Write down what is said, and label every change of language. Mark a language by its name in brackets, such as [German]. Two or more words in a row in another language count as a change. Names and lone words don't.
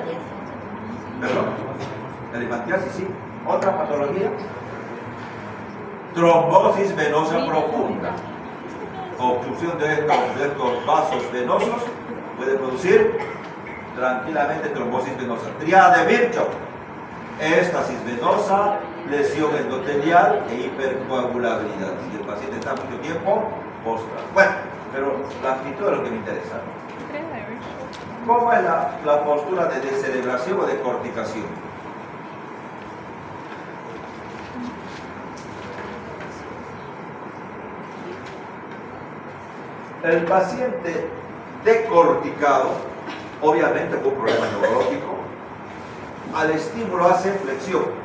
[Spanish] Perdón. Elefantiasis, sí. Otra patología. Trombosis venosa profunda. Obstrucción de estos vasos venosos puede producir tranquilamente trombosis venosa. Tríada de Virchow. Éstasis venosa, lesión endotelial e hipercoagulabilidad. Si el paciente está mucho tiempo postrado. Bueno, pero la actitud es lo que me interesa. ¿Cómo es la postura de descerebración o de corticación? El paciente decorticado, obviamente con un problema neurológico, al estímulo hace flexión.